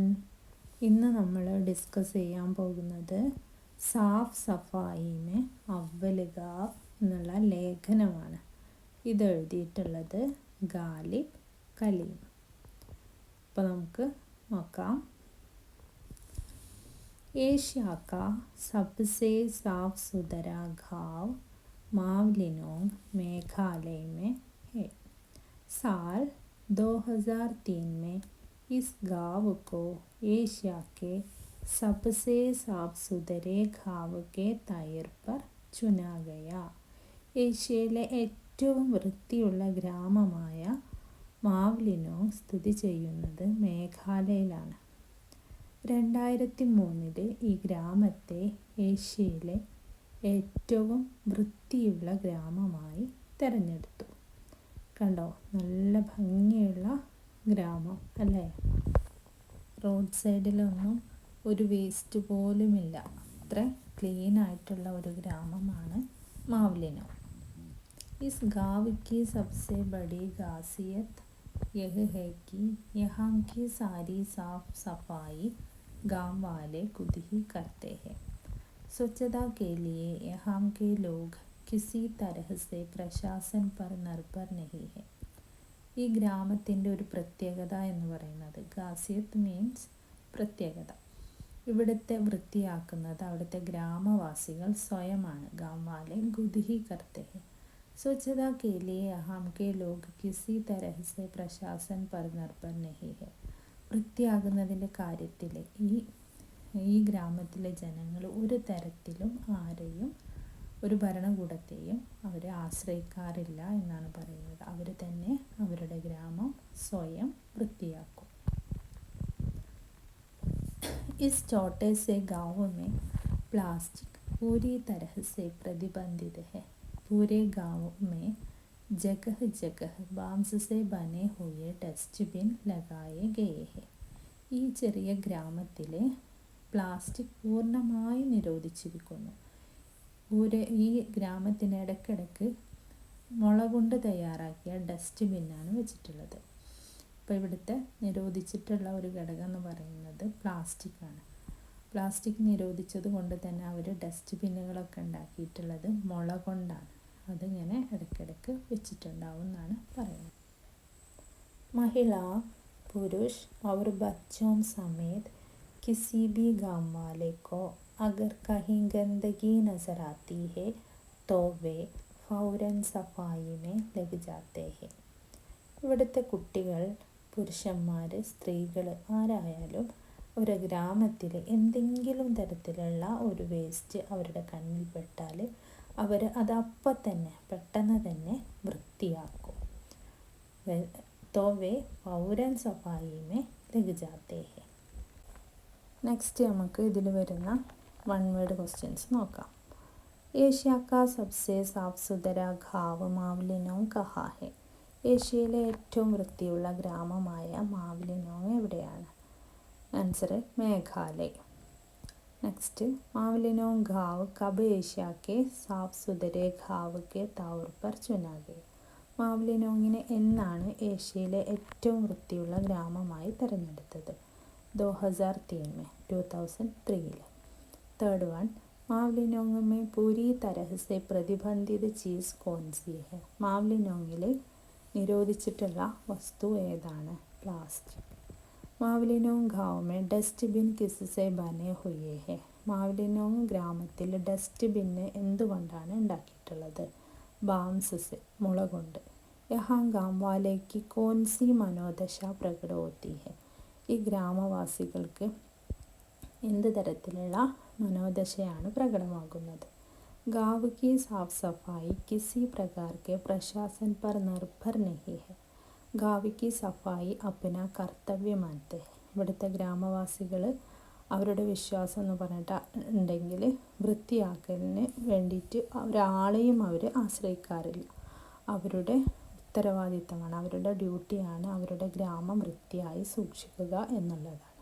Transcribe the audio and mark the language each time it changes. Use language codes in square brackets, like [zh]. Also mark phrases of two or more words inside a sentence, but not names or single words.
[ml] ഇന്ന് നമ്മൾ ഡിസ്കസ് ചെയ്യാൻ പോകുന്നത് സാഫ് സഫായി മേ അവ്വൽ ഗാവ് എന്നുള്ള ലേഖനമാണ്. ഇതെഴുതിയിട്ടുള്ളത് ഗാലിബ് കലീം. അപ്പോൾ നമുക്ക് നോക്കാം. [hi] एशिया का सबसे साफ सुथरा गांव मावलिनोंग मेघालय में है. साल 2003 में इस गांव को एशिया के सबसे साफ सुथरे गांव के तौर पर चुना गया. [ml] ഏഷ്യയിലെ ഏറ്റവും വൃത്തിയുള്ള ഗ്രാമമായ മാവ്ലിനോങ് സ്ഥിതി ചെയ്യുന്നത് മേഘാലയയിലാണ്. 2003 ഈ ഗ്രാമത്തെ ഏഷ്യയിലെ ഏറ്റവും വൃത്തിയുള്ള ഗ്രാമമായി തിരഞ്ഞെടുത്തു. കണ്ടോ, നല്ല ഭംഗിയുള്ള ഗ്രാമം അല്ലേ? റോഡ് സൈഡിലൊന്നും ഒരു വേസ്റ്റ് പോലുമില്ല. അത്ര ക്ലീൻ ആയിട്ടുള്ള ഒരു ഗ്രാമമാണ് മാവ്ലിനോങ്. [hi] इस गाँव की सबसे बड़ी खासियत यह है कि यहाँ की सारी साफ सफाई गांव वाले खुद ही करते हैं. स्वच्छता के लिए यहाँ के लोग किसी तरह से प्रशासन पर निर्भर नहीं है. [ml] ഈ ഗ്രാമത്തിൻ്റെ ഒരു പ്രത്യേകത എന്ന് പറയുന്നത്, ഖാസിയത്ത് മീൻസ് പ്രത്യേകത, ഇവിടുത്തെ വൃത്തിയാക്കുന്നത് അവിടുത്തെ ഗ്രാമവാസികൾ സ്വയമാണ്. [hi] गांव वाले खुद ही करते हैं. स्वच्छता के लिए यहाँ के लोग किसी तरह से प्रशासन पर निर्भर नहीं है. [ml] വൃത്തിയാകുന്നതിൻ്റെ കാര്യത്തിൽ ഈ ഗ്രാമത്തിലെ ജനങ്ങൾ ഒരു തരത്തിലും ആരെയും, ഒരു ഭരണകൂടത്തെയും അവർ ആശ്രയിക്കാറില്ല എന്നാണ് പറയുന്നത്. അവർ തന്നെ അവരുടെ ഗ്രാമം സ്വയം വൃത്തിയാക്കും. [hi] इस छोटे से गांव में प्लास्टिक पूरी तरह से प्रतिबंधित है. पूरे गांव में जगह जगह बांस से बने हुए डस्टबिन लगाए गए हैं. [ml] ഈ ചെറിയ ഗ്രാമത്തിലെ പ്ലാസ്റ്റിക് പൂർണ്ണമായി നിരോധിച്ചിരിക്കുന്നു. ഈ ഗ്രാമത്തിന് ഇടയ്ക്കിടയ്ക്ക് മുള കൊണ്ട് തയ്യാറാക്കിയ ഡസ്റ്റ്ബിന്നാണ് വെച്ചിട്ടുള്ളത്. അപ്പോൾ ഇവിടുത്തെ നിരോധിച്ചിട്ടുള്ള ഒരു ഘടകം എന്ന് പറയുന്നത് പ്ലാസ്റ്റിക്കാണ്. പ്ലാസ്റ്റിക് നിരോധിച്ചത് കൊണ്ട് തന്നെ അവർ ഡസ്റ്റ്ബിന്നുകളൊക്കെ ഉണ്ടാക്കിയിട്ടുള്ളത് മുള കൊണ്ടാണ്. അതിങ്ങനെ ഇടയ്ക്കിടയ്ക്ക് വെച്ചിട്ടുണ്ടാവും എന്നാണ് പറയുന്നത്. [hi] महिला पुरुष और बच्चों समेत किसी भी गांव वाले को अगर कहीं गंदगी नजर आती है तो वे फौरन सफाई में लग जाते हैं. [ml] ഇവിടുത്തെ കുട്ടികൾ, പുരുഷന്മാർ, സ്ത്രീകൾ ആരായാലും ഒരു ഗ്രാമത്തിൽ എന്തെങ്കിലും തരത്തിലുള്ള ഒരു വേസ്റ്റ് അവരുടെ കണ്ണിൽപ്പെട്ടാൽ അവർ അതപ്പം തന്നെ പെട്ടെന്ന് തന്നെ വൃത്തിയാക്കും. [hi] तो वे फौरन सफाई में लग जाते हैं. [ml] നെക്സ്റ്റ് നമുക്ക് ഇതിൽ വരുന്ന [en] one word questions [ml] നോക്കാം. [hi] एशिया का सबसे साफ सुथरा गांव मावलिनोंग कहां है. [ml] ഏഷ്യയിലെ ഏറ്റവും വൃത്തിയുള്ള ഗ്രാമമായ മാവ്ലിനോങ് എവിടെയാണ്? ആൻസർ മേഘാലയ. [hi] നെക്സ്റ്റ്, मावलिनोंग गांव कब एशिया के साफ सुथरे गांव के तौर पर चुना गया. [ml] മാവ്ലിനോങ്ങിനെ എന്നാണ് ഏഷ്യയിലെ ഏറ്റവും വൃത്തിയുള്ള ഗ്രാമമായി തിരഞ്ഞെടുത്തത്? [hi] 2003. [en] third one, [hi] മാവ്ലിനോങ് में पूरी तरह से प्रतिबंधित चीज़ कौन सी है. [ml] മാവ്ലിനോങ്ങിൽ നിരോധിച്ചിട്ടുള്ള വസ്തു ഏതാണ്? [hi] പ്ലാസ്റ്റിക്. मावलिनोंग गांव में डस्टबिन किससे बने हुए हैं. [ml] മാവ്ലിനോങ് ഗ്രാമത്തിൽ ഡസ്റ്റ്ബിന്ന് എന്തുകൊണ്ടാണ് ഉണ്ടാക്കിയിട്ടുള്ളത്? [hi] बांस से, [ml] മുള കൊണ്ട്. [hi] यहाँ गाँव वाले की कौन सी मनोदशा प्रकट होती है. [ml] ഈ ഗ്രാമവാസികൾക്ക് എന്ത് തരത്തിലുള്ള മനോദശയാണ് പ്രകടമാകുന്നത്? [hi] गाँव की साफ सफाई किसी प्रकार के प्रशासन पर निर्भर नहीं है. गाँव की सफाई अपना कर्तव्य मानते हैं. [ml] ഇവിടുത്തെ ഗ്രാമവാസികൾ അവരുടെ വിശ്വാസം എന്ന് പറഞ്ഞിട്ടുണ്ടെങ്കിൽ വൃത്തിയാക്കലിന് വേണ്ടിയിട്ട് ഒരാളെയും അവർ ആശ്രയിക്കാറില്ല. അവരുടെ ഉത്തരവാദിത്തമാണ്, അവരുടെ ഡ്യൂട്ടിയാണ് അവരുടെ ഗ്രാമം വൃത്തിയായി സൂക്ഷിക്കുക എന്നുള്ളതാണ്.